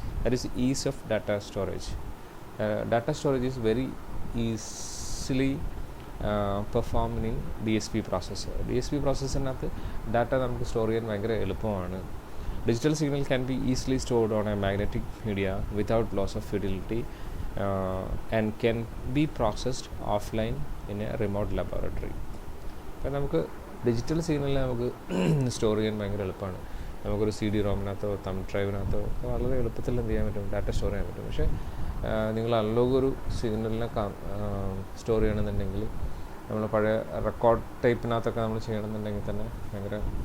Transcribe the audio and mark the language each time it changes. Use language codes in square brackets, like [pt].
[en] That is ease of data storage. Data storage is very easily performed in DSP processor. [ml] DSP processor-നകത്ത് data നമുക്ക് store ചെയ്യാൻ ഭയങ്കര എളുപ്പമാണ്. [en] Digital signal can be easily stored on a magnetic media without loss of fidelity and can be processed offline in a remote laboratory. [ml] അപ്പോൾ നമുക്ക് digital സിഗ്നലിനെ നമുക്ക് store ചെയ്യാൻ ഭയങ്കര എളുപ്പമാണ്. നമുക്കൊരു CD റോമിനകത്തോ തം ഡ്രൈവിനകത്തോ വളരെ എളുപ്പത്തിൽ എന്ത് ചെയ്യാൻ പറ്റും, ഡാറ്റ സ്റ്റോർ ചെയ്യാൻ പറ്റും. പക്ഷേ നിങ്ങൾ അനലോഗ് ഒരു സിഗ്നലിനെ സ്റ്റോർ ചെയ്യണമെന്നുണ്ടെങ്കിൽ, നമ്മൾ പഴയ റെക്കോർഡ് ടൈപ്പിനകത്തൊക്കെ നമ്മൾ ചെയ്യണമെന്നുണ്ടെങ്കിൽ തന്നെ ഭയങ്കര